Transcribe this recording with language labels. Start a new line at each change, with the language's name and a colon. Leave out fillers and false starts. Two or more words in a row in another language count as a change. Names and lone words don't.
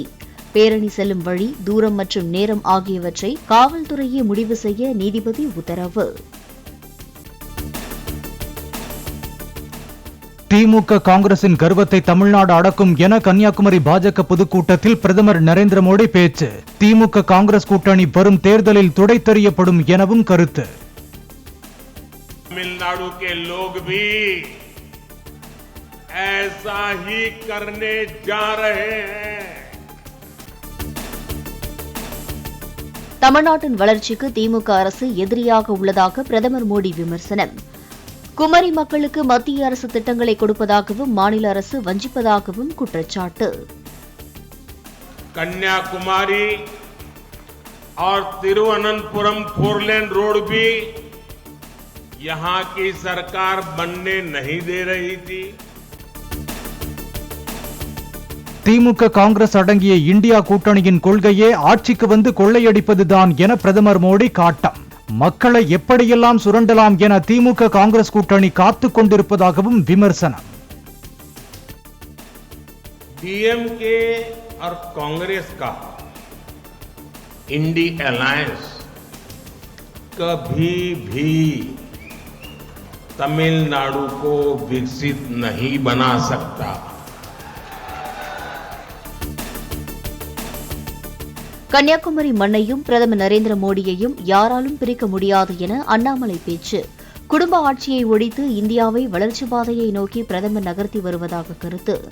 Tamil: பேரணி செல்லும் வழி, தூரம் மற்றும் நேரம் ஆகியவற்றை காவல்துறையே முடிவு செய்ய நீதிபதி உத்தரவு. திமுக காங்கிரசின் கர்வத்தை தமிழ்நாடு அடக்கும் என கன்னியாகுமரி பாஜக பொதுக்கூட்டத்தில் பிரதமர் நரேந்திர மோடி பேச்சு. திமுக காங்கிரஸ் கூட்டணி வரும் தேர்தலில் துடைத்தெறியப்படும் எனவும் கருத்து.
Hindi: तमिलनाडु के लोग भी ऐसा ही करने जा रहे हैं.
Tamil: தமிழ்நாட்டின் வளர்ச்சிக்கு திமுக அரசு எதிரியாக உள்ளதாக பிரதமர் மோடி விமர்சனம். குமரி மக்களுக்கு மத்திய அரசு திட்டங்களை கொடுப்பதாகவும் மாநில அரசு வஞ்சிப்பதாகவும் குற்றச்சாட்டு.
Hindi: कन्याकुमारी और तिरुवनंतपुरम 4
English: lane road
Hindi: भी यहां की सरकार बनने नहीं दे रही थी.
Tamil: திமுக காங்கிரஸ் அடங்கிய இந்தியா கூட்டணியின் கொள்கையே ஆட்சிக்கு வந்து கொள்ளையடிப்பதுதான் என பிரதமர் மோடி காட்டம். மக்களை எப்படியெல்லாம் சுரண்டலாம் என திமுக காங்கிரஸ் கூட்டணி காத்துக் கொண்டிருப்பதாகவும் விமர்சனம்.
Hindi: डीएमके और कांग्रेस का इंडी अलायंस कभी भी तमिलनाडु को विकसित नहीं बना सकता.
Tamil: கன்னியாகுமரி மண்ணையும் பிரதமர் நரேந்திர மோடியையும் யாராலும் பிரிக்க முடியாது என அண்ணாமலை பேச்சு. குடும்ப ஆட்சியை ஒழித்து இந்தியாவை வளர்ச்சி பாதையை நோக்கி பிரதமர் நகர்த்தி வருவதாக கருத்து.